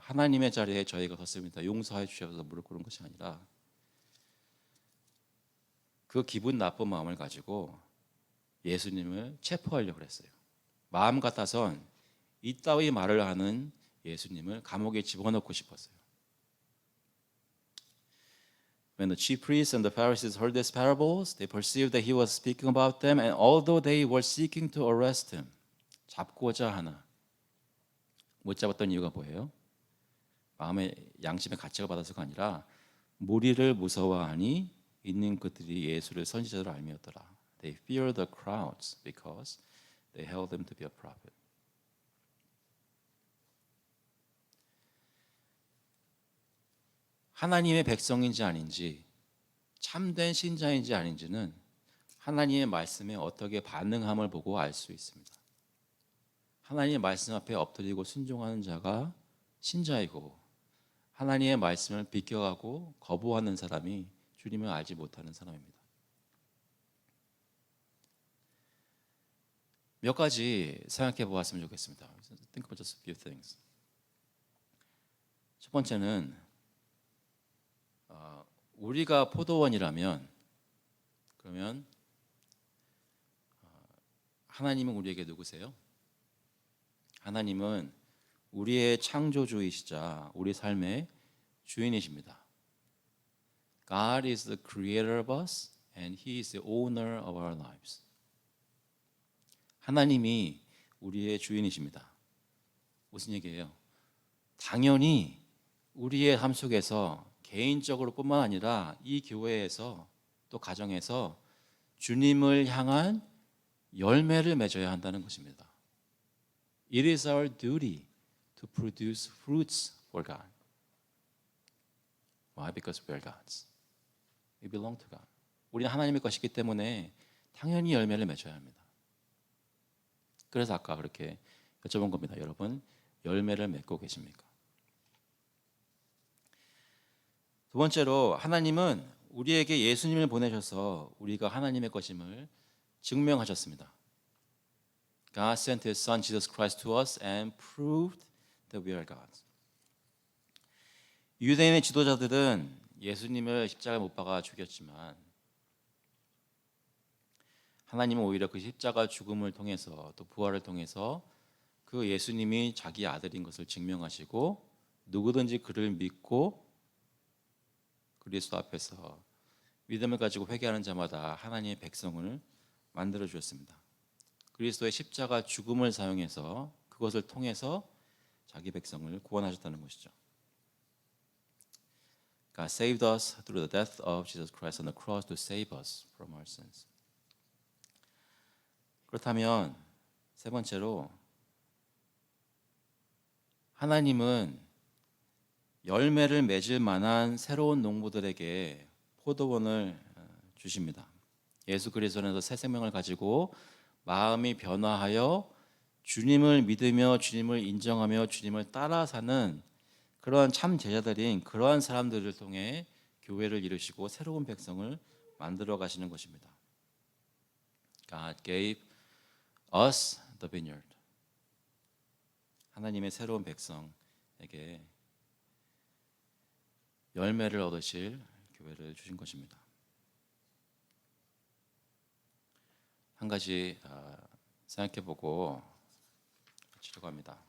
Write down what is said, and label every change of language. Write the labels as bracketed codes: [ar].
[ko] 하나님의 자리에 저희가 섰습니다. 용서해 주셔서 무릎 꿇은 것이 아니라 그 기분 나쁜 마음을 가지고 예수님을 체포하려고 했어요. 마음 같아선 이따위 말을 하는 예수님을 감옥에 집어넣고 싶었어요. [en] When the chief priests and the Pharisees heard these parables, they perceived that he was speaking about them, and although they were seeking to arrest him, [ko] 잡고자 하나 못 잡았던 이유가 뭐예요? 마음의 양심의 가책을 받아서가 아니라 무리를 무서워하니 있는 그들이 예수를 선지자로 알미었더라. [en] They feared the crowds because they held him to be a prophet. [ko] 하나님의 백성인지 아닌지, 참된 신자인지 아닌지는 하나님의 말씀에 어떻게 반응함을 보고 알 수 있습니다. 하나님의 말씀 앞에 엎드리고 순종하는 자가 신자이고, 하나님의 말씀을 비껴가고 거부하는 사람이 주님을 알지 못하는 사람입니다. 몇 가지 생각해 보았으면 좋겠습니다. [en] Think about just a few things. [ko] 첫 번째는 우리가 포도원이라면 그러면 하나님은 우리에게 누구세요? 하나님은 우리의 창조주이시자 우리 삶의 주인이십니다. [en] God is the creator of us and He is the owner of our lives. [ko] 하나님이 우리의 주인이십니다. 무슨 얘기예요? 당연히 우리의 삶 속에서 개인적으로 뿐만 아니라 이 교회에서 또 가정에서 주님을 향한 열매를 맺어야 한다는 것입니다. [en] It is our duty to produce fruits for God. Why? Because we are God's. We belong to God. [ko] 우리는 하나님의 것이기 때문에 당연히 열매를 맺어야 합니다. 그래서 아까 그렇게 여쭤본 겁니다. 여러분, 열매를 맺고 계십니까? 두 번째로 하나님은 우리에게 예수님을 보내셔서 우리가 하나님의 것임을 증명하셨습니다. [en] God sent His Son Jesus Christ to us and proved that we are God's. [ko] 유대인의 지도자들은 예수님을 십자가에 못 박아 죽였지만 하나님은 오히려 그 십자가 죽음을 통해서 또 부활을 통해서 그 예수님이 자기 아들인 것을 증명하시고 누구든지 그를 믿고 그리스도 앞에서 믿음을 가지고 회개하는 자마다 하나님의 백성을 만들어 주셨습니다. 그리스도의 십자가 죽음을 사용해서 그것을 통해서 자기 백성을 구원하셨다는 것이죠. [en] God saved us through the death of Jesus Christ on the cross to save us from our sins. [ko] 그렇다면 세 번째로 하나님은 열매를 맺을 만한 새로운 농부들에게 포도원을 주십니다. 예수 그리스도에서 새 생명을 가지고 마음이 변화하여 주님을 믿으며 주님을 인정하며 주님을 따라 사는 그러한 참 제자들인 그러한 사람들을 통해 교회를 이루시고 새로운 백성을 만들어 가시는 것입니다. [en] God gave us the vineyard. [ko] 하나님의 새로운 백성에게 열매를 얻으실 교회를 주신 것입니다. 한 가지 생각해보고 치려고 합니다.